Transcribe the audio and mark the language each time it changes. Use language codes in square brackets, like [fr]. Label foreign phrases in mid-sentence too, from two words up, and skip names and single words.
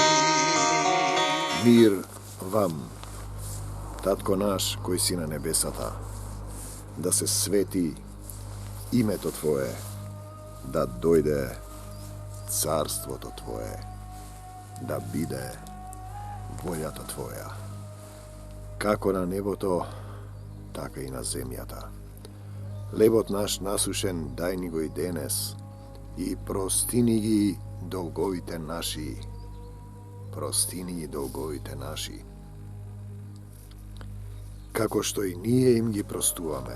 [mk] Mir vam, Tatko naš koji si na nebesata, da se sveti imето Tvoje, da dojde carstvo Tvoje, da bide voljata Tvoja, kako na небото, така и на земјата. Лебот наш насушен дај ни го и денес, и простини ги долговите наши. Простини ги долговите наши. Како што и ние им ги простуваме.